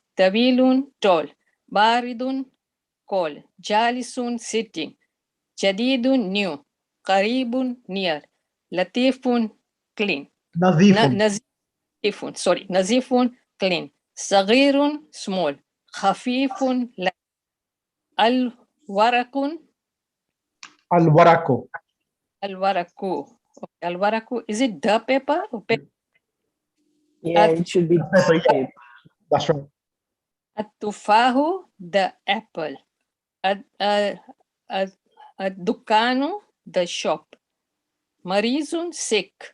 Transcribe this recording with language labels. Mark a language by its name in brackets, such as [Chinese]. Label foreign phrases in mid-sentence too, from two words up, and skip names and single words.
[English] Tawilun, tall. Baridun, cold. Jalisun, sitting. Jadidun, new. Qaribun, near. Latifun, clean. Nazifun. sorry, nazifun, clean. Sagirun, small. Khafifun, light. Al-warakun, Al-waraku. al-waraku. Okay, al-waraku, is it the paper or paper? Yeah, it should be paper. That's right. At-tufahu, the apple. Ad-dukanu, the shop. Marizun, sick.